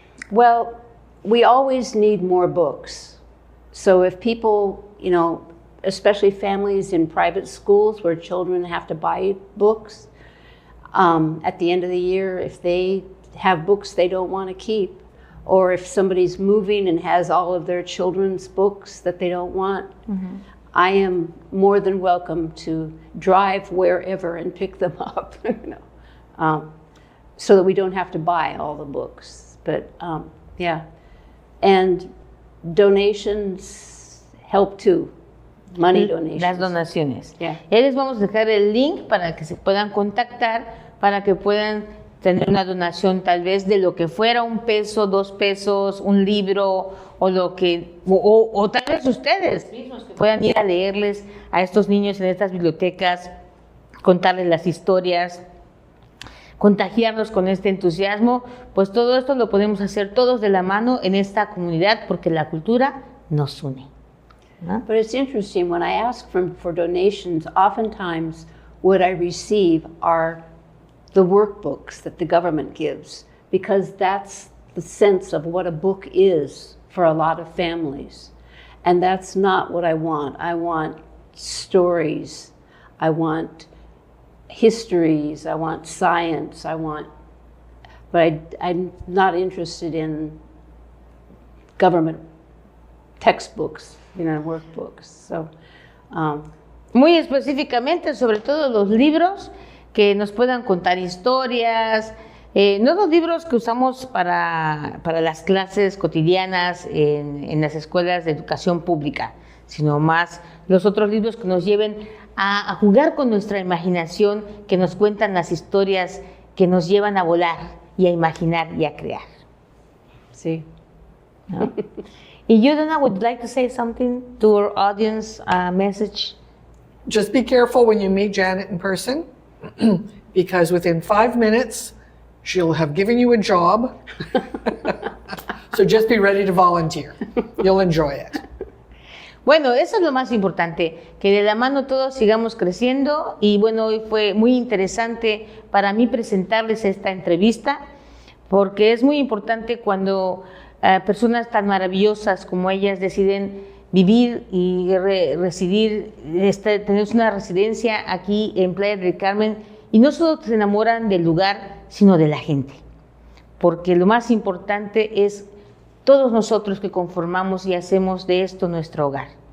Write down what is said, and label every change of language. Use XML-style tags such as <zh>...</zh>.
<en>Well, we always need more books. So if people, you know, especially families in private schools where children have to buy books, at the end of the year, if they have books they don't want to keep, or if somebody's moving and has all of their children's books that they don't want, I am more than welcome to drive wherever and pick them up, you know, so that we don't have to buy all the books. But yeah, and donations help too. Money donations.</en> <es>Las donaciones.</es> <en>Yeah.</en> <es>Ya les vamos a dejar el link para que se puedan contactar, para que puedan tener una donación tal vez de lo que fuera, $1, $2, un libro, o tal vez ustedes mismos que puedan ir a leerles a estos niños en estas bibliotecas, contarles las historias, contagiarlos con este entusiasmo. Pues todo esto lo podemos hacer todos de la mano en esta comunidad, porque la cultura nos une. ¿No?</es> <en>But it's interesting, when I ask for donations, oftentimes what I receive are the workbooks that the government gives, because that's the sense of what a book is for a lot of families. And that's not what I want. I want stories, I want histories, I want science, but I'm not interested in government textbooks, you know, workbooks. So,</en> <es>muy específicamente, sobre todo los libros que nos puedan contar historias, no los libros que usamos para las clases cotidianas en las escuelas de educación pública, sino más los otros libros que nos lleven a jugar con nuestra imaginación, que nos cuentan las historias, que nos llevan a volar y a imaginar y a crear. Sí. ¿No?</es> <en>Y you, Donna, would like to say something to our audience, message? Just be careful when you meet Janet in person, because within 5 minutes, she'll have given you a job. So just be ready to volunteer. You'll enjoy it.</en> <es>Bueno, eso es lo más importante, que de la mano todos sigamos creciendo. Y bueno, hoy fue muy interesante para mí presentarles esta entrevista, porque es muy importante cuando personas tan maravillosas como ellas deciden vivir y residir, tener una residencia aquí en Playa del Carmen, y no solo se enamoran del lugar, sino de la gente, porque lo más importante es todos nosotros que conformamos y hacemos de esto nuestro hogar.</es>